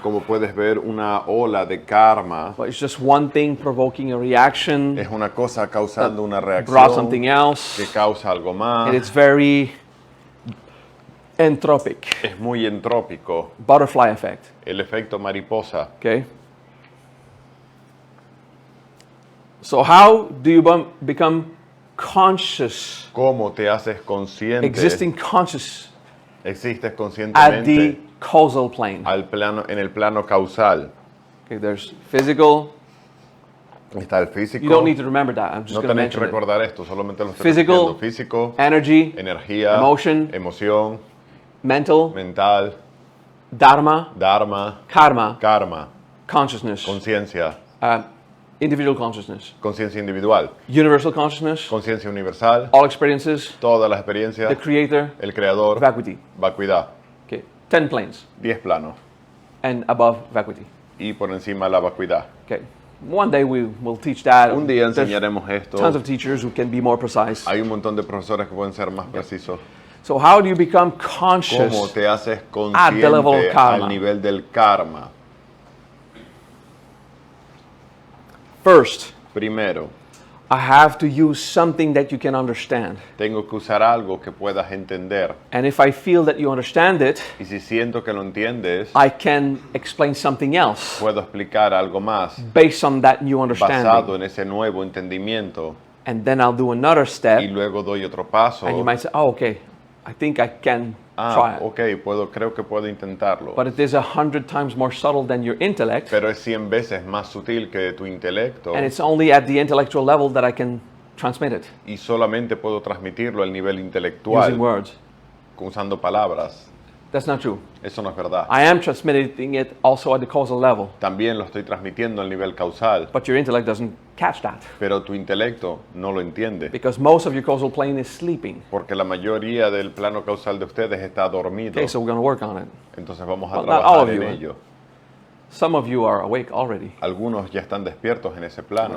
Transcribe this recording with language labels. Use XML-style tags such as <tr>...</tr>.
<es>Como puedes ver, una ola de karma</es> <en>but it's just one thing provoking a reaction,</en> <es>es una cosa causando una</es> <en>brought</en> <es>reacción</es> <en>something</en> <es>que</es> <en>else,</en> <es>causa algo más.</es> <en>and it's very entropic,</en> <es>Es muy entrópico.</es> <en>butterfly effect.</en> <es>El efecto mariposa.</es> <en>Okay. So how do you become conscious,</en> <es>¿Cómo te haces consciente?</es> <en>existing conscious</en> <es>Existes</es> <en>at the</en> <es>conscientemente</es> <en>causal plane?</en> <es>en el plano causal.</es> <en>Okay, there's physical,</en> <es>Está el físico.</es> <en>You don't need to remember that. I'm just</en> <es>No</es> <en>going to</en> <es>tenéis que</es> <en>mention it.</en> <es>recordar esto, solamente lo estoy</es> <en>Physical,</en> <es>repitiendo. Físico,</es> <en>Energy,</en> <es>energía,</es> <en>emotion,</en> <es>emoción,</es> <en>mental,</en> <es>mental,</es> <en>dharma,</en> <es>dharma,</es> <en>karma,</en> <es>karma,</es> <en>consciousness,</en> <es>conciencia,</es> <en>individual consciousness,</en> <es>conciencia individual,</es> <en>universal consciousness,</en> <es>conciencia universal,</es> <en>all experiences,</en> <es>todas las experiencias,</es> <en>the creator,</en> <es>el creador,</es> <en>vacuity.</en> <es>vacuidad,</es> <en>Okay, 10 planes</en> <es>10 planos</es> <en>and above vacuity.</en> <es>y por encima la vacuidad.</es> <en>Okay, one day we will teach that.</en> <es>Un día</es> <en>There's</en> <es>enseñaremos esto.</es> <en>tons of teachers who can be more precise.</en> <es>Hay un montón de profesores que pueden ser más precisos.</es> <en>So how do you become</en> <es>¿Cómo</es> <en>conscious?</en> <es>te haces</es> <en>at the level of</en> <es>consciente</es> <en>karma?</en> <es>al nivel del karma?</es> <en>First,</en> <es>Primero,</es> <en>I have to use something that you can understand.</en> <es>tengo que usar algo que puedas entender.</es> <en>And if I feel that you understand it,</en> <es>Y si siento que lo entiendes,</es> <en>I can explain something else</en> <es>puedo explicar algo más</es> <en>based on that new</en> <es>basado</es> <en>understanding.</en> <es>en ese nuevo entendimiento.</es> <en>And then I'll do another</en> <es>Y</es> <en>step,</en> <es>luego doy otro paso.</es> <en>and you might say, oh, okay, I think I can try it.</en> <es>ok, creo que puedo intentarlo.</es> <en>But it is 100 times more subtle than your intellect,</en> <es>Pero es 100 veces más sutil que tu intelecto.</es> <en>and it's only at the intellectual level that I can transmit it</en> <es>Y solamente puedo transmitirlo al nivel</es> <en>using</en> <es>intelectual</es> <en>words.</en> <es>usando palabras.</es> <en>That's not true.</en> <es>Eso no es verdad.</es> <en>I am transmitting it also at the causal level,</en> <es>También lo estoy transmitiendo al nivel causal,</es> <en>but your intellect doesn't catch that</en> <es>pero tu intelecto no lo entiende.</es> <en>because most of your causal plane is sleeping.</en> <es>Porque la mayoría del plano causal de ustedes está dormido.</es> <en>Okay, so we're going to work on it.</en> <es>Entonces vamos a</es> <en>Well, not all</en> <es>trabajar</es> <en>of</en> <es>en</es> <en>you,</en> <es>ello.</es> <en>Some of you are awake already.</en> <es>Algunos ya están despiertos en ese plano.</es>